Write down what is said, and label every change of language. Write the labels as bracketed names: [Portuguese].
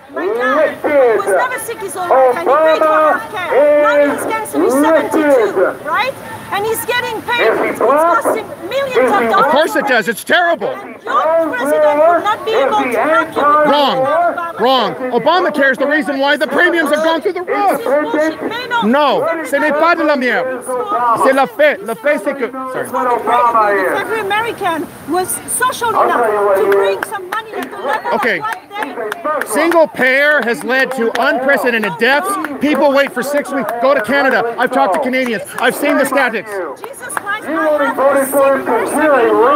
[English] My dad was never sick his whole life and he paid for healthcare. Now his cancer is 72, right? And he's getting paid. It's costing millions of dollars. Of course it does. It's terrible. Your president would not be able to help you. Wrong. Obamacare is the reason why the premiums have gone through the roof. [French] No, ce n'est pas de la merde. C'est la fait. La fait, c'est que. [English] Sorry. If every American was social enough to bring some money at the level Okay. of what they... Single payer has led to unprecedented deaths. People wait for 6 weeks. Go to Canada. I've talked to Canadians. I've seen the statistics. Jesus Christ, I